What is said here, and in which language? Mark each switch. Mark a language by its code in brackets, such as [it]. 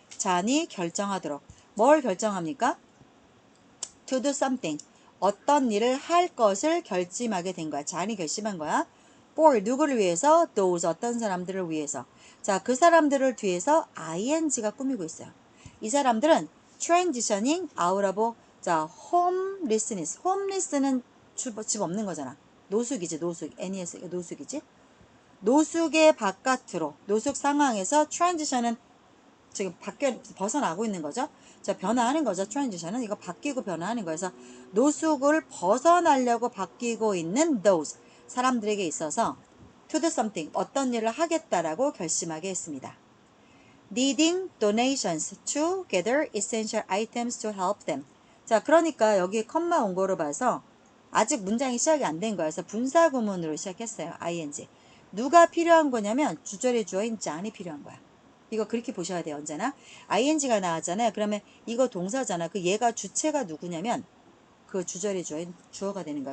[ko] 잔이 결정하도록. 뭘 결정합니까? [en] To do something. [ko] 어떤 일을 할 것을 결심하게 된 거야. 잔이 결심한 거야. For 누구를 위해서? Those 어떤 사람들을 위해서. 자, 그 사람들을 뒤에서 ing가 꾸미고 있어요. 이 사람들은 [en] transitioning out of [ko] 자, homelessness. homeless는 집 없는 거잖아. 노숙이지, 노숙. NES 노숙이지. 노숙의 바깥으로, 노숙 상황에서 transition은 지금 벗어나고 있는 거죠. 자, 변화하는 거죠. 트랜지션은 이거 바뀌고 변화하는 거여서 노숙을 벗어나려고 바뀌고 있는 those 사람들에게 있어서 [en] to do something [ko] 어떤 일을 하겠다라고 결심하게 했습니다. [en] Needing donations to gather essential items to help them. [ko] 자, 그러니까 여기 컴마 온 거로 봐서 아직 문장이 시작이 안 된 거여서 분사 구문으로 시작했어요. ing. 누가 필요한 거냐면 주절의 주어인 잔이 필요한 거야. 이거 그렇게 보셔야 돼요. 언제나 ing가 나왔잖아요. 그러면 이거 동사잖아. 그 얘가 주체가 누구냐면 그 주절의 주어인 주어가 되는 거야.